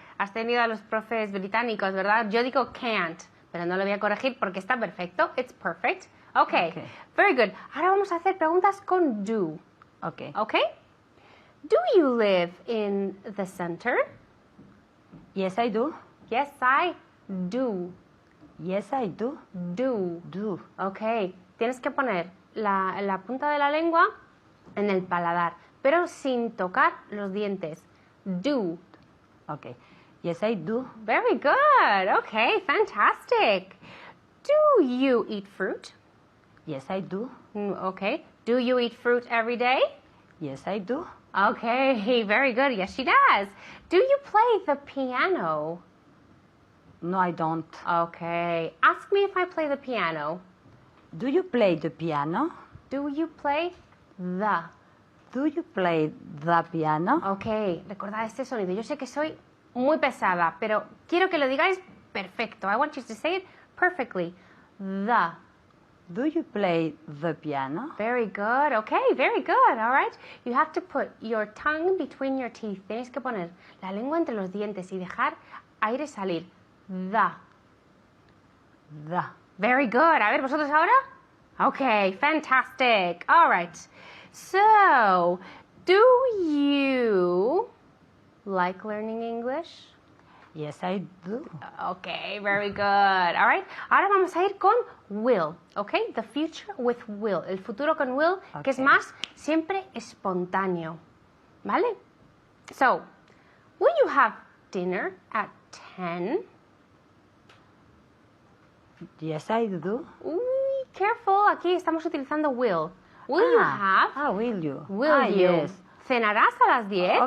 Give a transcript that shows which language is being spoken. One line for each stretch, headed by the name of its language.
Spanish: Has tenido a los profes británicos, ¿verdad? Yo digo can't, pero no lo voy a corregir porque está perfecto.
English: It's perfect. Okay. Okay. Very good.
Spanish: Ahora vamos a hacer preguntas con do.
English: Okay. Okay? Do you live in the center? Yes, I do. Yes, I do. Yes, I do. Do. Do.
Spanish: Ok, tienes que poner la punta de la lengua en el paladar, pero sin tocar los dientes.
English: Do. Okay. Yes, I do. Very good. Okay, fantastic. Do you eat fruit? Yes, I do. Okay. Do you eat fruit every day? Yes, I do. Okay, very good. Yes, she does. Do you play the piano? No, I don't. Okay. Ask me if I play the piano. Do you play the piano? Do you play the? Do you play the piano?
Spanish: Ok, recordad este sonido. Yo sé que soy muy pesada, pero quiero que lo digáis perfecto.
English: I want you to say it perfectly. The. Do you play the piano? Very good. Okay, very good. All right. You have to put your tongue between your teeth.
Spanish: Tienes que poner la lengua entre los dientes y dejar aire salir.
English: The. The. Very good.
Spanish: A ver, ¿vosotros ahora?
English: Okay, fantastic. All right. So, do you like learning English? Yes, I do. Okay, very good. All right.
Spanish: Ahora vamos a ir con will.
English: Okay, the future with will.
Spanish: El futuro con will, que es
English: Okay.
Spanish: más siempre espontáneo. ¿Vale?
English: So, will you have dinner at 10? Yes, I do.
Spanish: Uy,
English: careful.
Spanish: Aquí estamos utilizando will.
English: Will you have? Will you? Will you? Yes.
Spanish: ¿Cenarás a las 10?